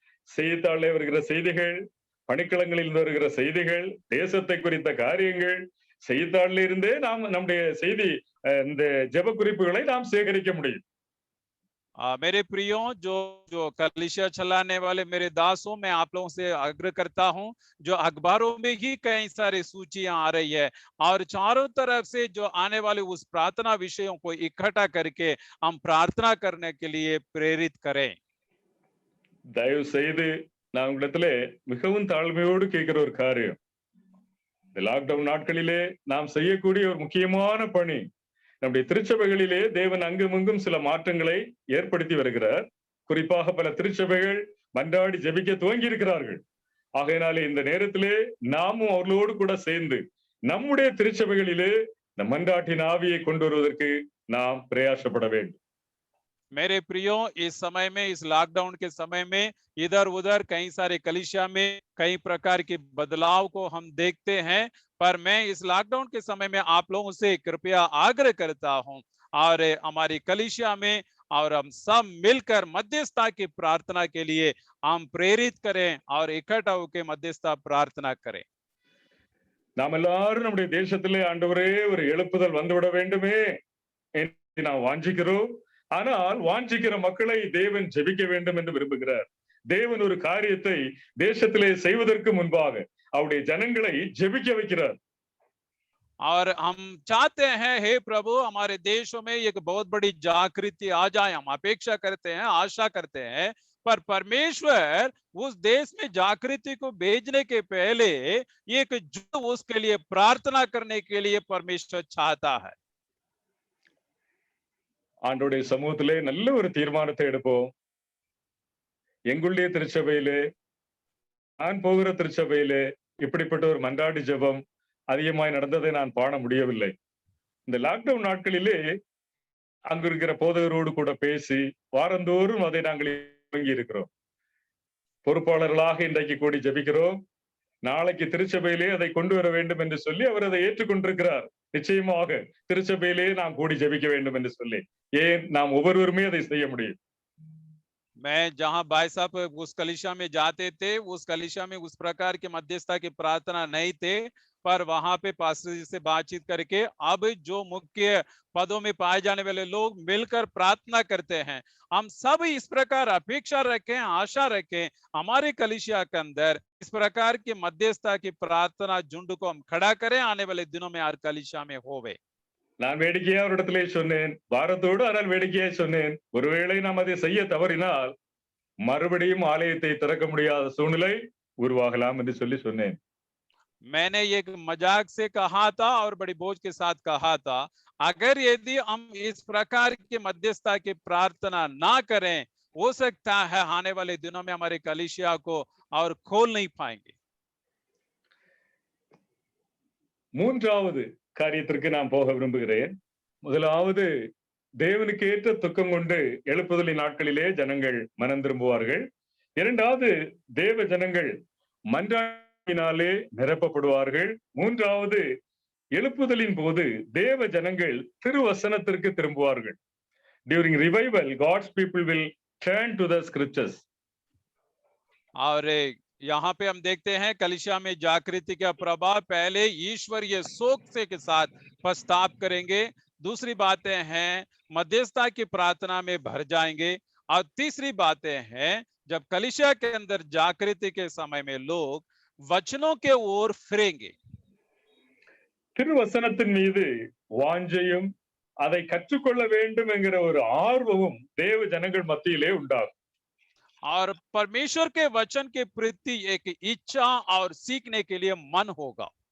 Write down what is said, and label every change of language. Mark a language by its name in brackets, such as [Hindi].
[Tamil] செய்தித்தாளில் வருகிற செய்திகள், பணிக்களங்களில் வருகிற செய்திகள், தேசத்தை குறித்த காரியங்கள், செய்தித்தாளில் இருந்தே நாம் நம்முடைய செய்தி இந்த ஜெப குறிப்புகளை நாம் சேகரிக்க முடியும். [Hindi] मेरे प्रियो, जो कलीसिया चलाने वाले मेरे दासों, मैं आप लोगों से आग्रह करता हूं, जो अखबारों में ही कई सारी सूचियां आ रही है और चारों तरफ से जो आने वाले उस प्रार्थना विषयों को इकट्ठा करके हम प्रार्थना करने के लिए प्रेरित करें। [Tamil] தயவு செய்து நான் உங்களிடத்திலே மிகவும் தாழ்மையோடு கேட்கிற ஒரு காரியம், இந்த லாக்டவுன் நாட்களிலே நாம் செய்யக்கூடிய ஒரு முக்கியமான பணி, நம்முடைய திருச்சபைகளிலே தேவன் அங்குமிங்கும் சில மாற்றங்களை ஏற்படுத்தி வருகிறார். குறிப்பாக பல திருச்சபைகள் மன்றாடி ஜெபிக்க துவங்கி இருக்கிறார்கள். ஆகையினாலே இந்த நேரத்திலே நாமும் அவர்களோடு கூட சேர்ந்து நம்முடைய திருச்சபைகளிலே இந்த மன்றாட்டின் ஆவியை கொண்டு வருவதற்கு நாம் பிரயாசப்பட வேண்டும். [Hindi] मेरे प्रियो, इस समय में, इस लॉकडाउन के समय में इधर उधर कई सारे कलीसिया में कई प्रकार के बदलाव को हम देखते हैं, पर मैं इस लॉकडाउन के समय में आप लोगों से कृपया आग्रह करता हूं और हमारी कलीसिया में और हम सब मिलकर मध्यस्थता की प्रार्थना के लिए हम प्रेरित करें और इकट्ठा होकर मध्यस्थता प्रार्थना करें। [Tamil] நாம் எல்லாரும் நம்முடைய தேசத்திலே ஆண்டவரே ஒரு எழுப்புதல் வந்துவிட வேண்டுமே என்று நாம் வாஞ்சிக்கிறோம். ஆனால் வாஞ்சிக்கிற மக்களை தேவன் ஜெபிக்க வேண்டும் என்று விரும்புகிறார். தேவன் ஒரு காரியத்தை தேசத்திலே செய்வதற்கு முன்பாக அவருடைய ஜனங்களை ஜெபிக்க வைக்கிறார். [Hindi] और हम चाहते हैं, हे प्रभु, हमारे देशों में एक बहुत बड़ी जागृति आ जाए। हम अपेक्षा करते हैं, आशा करते हैं, पर परमेश्वर उस देश में जागृति को भेजने के पहले एक जो उसके लिए प्रार्थना करने के लिए परमेश्वर चाहता है। [Tamil] ஆண்டோடைய சமூகத்திலே நல்ல ஒரு தீர்மானத்தை எடுப்போம். எங்களுடைய திருச்சபையிலே, நான் போகிற திருச்சபையிலே இப்படிப்பட்ட ஒரு மன்றாட்டு ஜெபம் அதிகமாய் நடந்ததை நான் காண முடியவில்லை. இந்த லாக்டவுன் நாட்களிலே அங்கு இருக்கிற போதகரோடு கூட பேசி வாரந்தோறும் அதை நாங்கள் தொடங்கி இருக்கிறோம். பொறுப்பாளர்களாக இன்றைக்கு கூடி ஜெபிக்கிறோம். நாளைக்கு திருச்சபையிலே அதை கொண்டு வர வேண்டும் என்று சொல்லி அவர் அதை ஏற்றுக்கொண்டிருக்கிறார். நிச்சயமாக திருச்சபையிலே நாம் கூடி ஜெபிக்க வேண்டும் என்று சொல்லி, ஏன் நாம் ஒவ்வொருவருமே அதை செய்ய முடியும். [Hindi] मैं जहां भाई साहब उस कलीसिया में जाते थे, उस कलीसिया में उस प्रकार के मध्यस्थता की प्रार्थना नहीं थे, पर वहां पे पास्टर जी से बातचीत करके अब जो मुख्य पदों में पाए जाने वाले लोग मिलकर प्रार्थना करते हैं। हम सब इस प्रकार अपेक्षा रखें, आशा रखें हमारे कलीसिया के अंदर इस प्रकार की मध्यस्थता की प्रार्थना झुंड को हम खड़ा करें, आने वाले दिनों में हर कलीसिया में होवे। [Tamil] நான் வேடிக்கையா ஒரு இடத்திலே சொன்னேன், பாரத்தோடு ஆனால் வேடிக்கையாய் சொன்னேன், ஒருவேளை நாம் அதை செய்ய தவறினால் மறுபடியும் ஆலயத்தை திறக்க முடியாத சூழ்நிலை உருவாகலாம் என்று சொல்லி சொன்னேன். [Hindi] मैंने ये मजाक से कहा था और बड़ी बोझ के साथ कहा था, अगर यदि हम इस प्रकार की मध्यस्थता की प्रार्थना ना करें, हो सकता है आने वाले दिनों में हमारे कलीसिया को और खोल नहीं पाएंगे। [Tamil] மூன்றாவது காரியத்திற்கு நான் போக விரும்புகிறேன். முதலாவது, தேவனுக்கு ஏற்ற துக்கம் கொண்டு எழுப்புதலின் நாட்களிலே ஜனங்கள் மனம் திரும்புவார்கள். இரண்டாவது, தேவ ஜனங்கள் மன்றாட்டினாலே நிரப்பப்படுவார்கள். மூன்றாவது, எழுப்புதலின் போது தேவ ஜனங்கள் திருவசனத்திற்கு திரும்புவார்கள். [English] During revival, God's people will turn to the scriptures. [Hindi] और यहाँ पे हम देखते हैं कलीसिया में जागृति का प्रभाव, पहले ईश्वरीय शोक से के साथ पश्चाताप करेंगे, दूसरी बातें हैं मध्यस्थता की प्रार्थना में भर जाएंगे, और तीसरी बातें हैं जब कलीसिया के अंदर जागृति के समय में लोग वचनों के ओर फिरेंगे। [Tamil] திருவசனத்தின் மீது வாஞ்சையும் அதை கற்றுக்கொள்ள வேண்டும் என்கிற ஒரு ஆர்வமும் தேவ ஜனங்கள் மத்தியிலே உண்டாகும். [Hindi] और परमेश्वर के वचन के प्रति एक इच्छा और सीखने के लिए मन होगा।